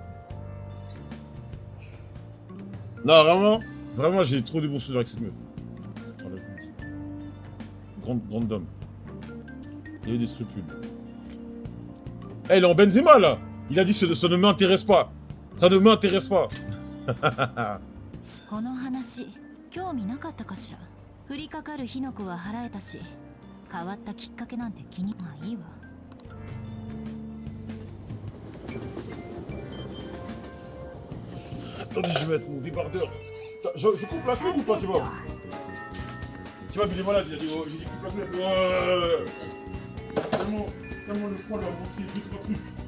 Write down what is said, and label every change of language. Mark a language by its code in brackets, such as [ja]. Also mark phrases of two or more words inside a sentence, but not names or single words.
[fr] Non, vraiment, j'ai trop de bons souvenirs avec cette meuf. Voilà, je vous le dis. Grande dame. Il y avait des scrupules. Eh, il est en Benzema, là. Il a dit, ça ne m'intéresse pas. Ça ne m'intéresse pas. [ja] この話興味なかったかしら。降りかかる火の粉は払えたし、変わったきっかけなんて気にまあいいわ。 [fr] Attendez, je vais mettre mon débardeur. Je coupe la clé ou pas, tu vois? Tu vois, mais il est malade, j'ai dit coupe la clé. Tellement le froid lui a montré 2-3 trucs.